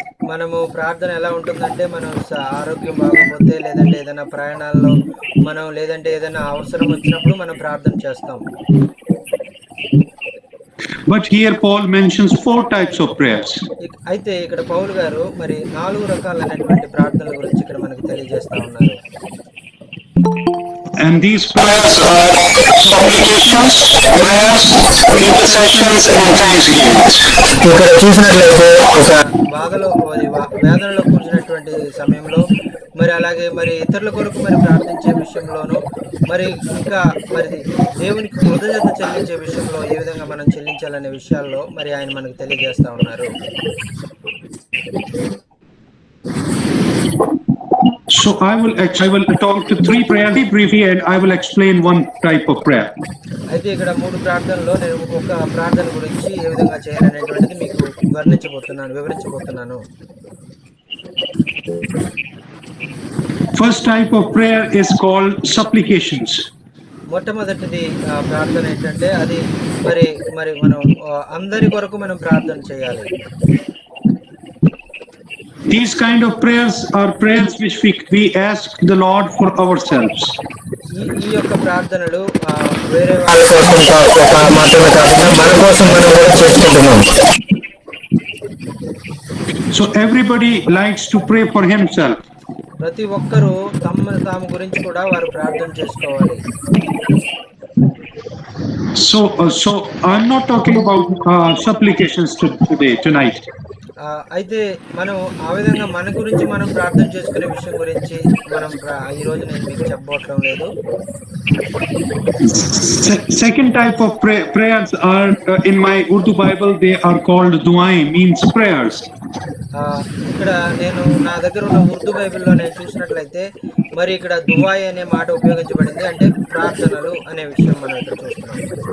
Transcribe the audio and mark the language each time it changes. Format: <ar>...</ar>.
<te>మనము ప్రార్థన ఎలా ఉంటుందంటే మనం ఆరోగ్యం బాగోకపోతే లేదంటే ఏదైనా ప్రయాణాల్లో మనం లేదంటే ఏదైనా అవసరం వచ్చినప్పుడు మనం ప్రార్థన చేస్తాం.</te> <en>But here Paul mentions 4 types of prayers.</en> <te>అయితే ఇక్కడ పౌలు గారు మరి 4 రకాలైనటువంటి ప్రార్థనల గురించి ఇక్కడ మనకి తెలియజేస్తా ఉన్నారు.</te> <en>And these prayers are supplications, prayers, intercessions, and thanksgivings.</en> <te>ఇక్కడ చూసినట్లయితే ఒక వేదనలో కూర్చున్నటువంటి సమయంలో మరి అలాగే మరి ఇతరుల కొరకు మరి ప్రార్థించే విషయంలోనూ మరి ఇంకా మరి దేవునికి కృతజ్ఞత చెల్లించే విషయంలో ఏ విధంగా మనం చెల్లించాలనే విషయాల్లో మరి ఆయన మనకు తెలియజేస్తా ఉన్నారు.</te> <en>So I will talk to 3 prayers briefly, and I will explain one type of prayer.</en> <te>అయితే ఇక్కడ 3 ప్రార్థనలో నేను ఒక ప్రార్థన గురించి ఏ విధంగా చేయాలనేటువంటిది మీకు వివరించబోతున్నాను.</te> <en>First type of prayer is called supplications.</en> <te>మొట్టమొదటిది ప్రార్థన ఏంటంటే అది మరి మనం అందరి కొరకు మనం ప్రార్థన చేయాలి.</te> <en>These kind of prayers are prayers which we ask the Lord for ourselves.</en> <te>ఈ యొక్క ప్రార్థనలు వేరే వాళ్ళ కోసం మాత్రమే కాకుండా మన కోసం మనం కూడా చేసుకుంటున్నాం.</te> <en>So everybody likes to pray for himself.</en> <te>ప్రతి ఒక్కరూ తమను తాము గురించి కూడా వారు ప్రార్థన చేసుకోవాలి.</te> <en>So I'm not talking about supplications tonight.</en> <te>అయితే మనం ఆ విధంగా మన గురించి మనం ప్రార్థన చేసుకునే విషయం గురించి మనం ఈ రోజు నేను మీకు చెప్పబోవడం లేదు.</te> <en>Second type of prayers are in my Urdu Bible, they are called du'ain, means prayers.</en> <te>ఇక్కడ నేను నా దగ్గర ఉన్న ఉర్దూ బైబిల్లో నేను చూసినట్లయితే మరి ఇక్కడ దువాయ్ అనే మాట ఉపయోగించబడింది, అంటే ప్రార్థనలు అనే విషయం మనం ఇక్కడ చూస్తున్నాం.</te>